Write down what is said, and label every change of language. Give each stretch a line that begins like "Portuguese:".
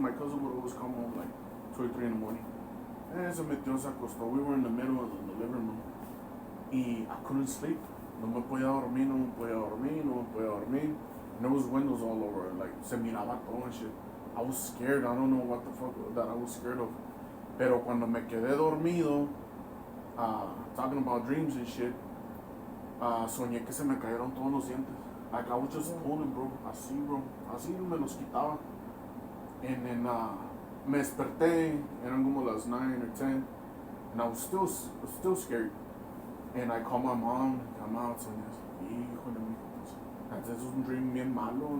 English: My cousin would always come home like 2 or 3 in the morning.
Spanish: Se metió, se acostó.
English: We were in the middle of the living room. Y I couldn't sleep.
Spanish: No me podía dormir.
English: And there was windows all over. Like,
Spanish: se miraba todo
English: and shit. I was scared. I don't know what the fuck that I was scared of.
Spanish: Pero cuando me quedé dormido,
English: talking about dreams and shit,
Spanish: soñé que se me cayeron todos los dientes.
English: Like, I was just pulling, bro.
Spanish: Así me los quitaba.
English: And then
Spanish: me desperté, eran como las 9 or 10,
English: and I was still scared. And I called my mom,
Spanish: soñé, híjole, mijo,
English: this was a dream
Spanish: bien malo.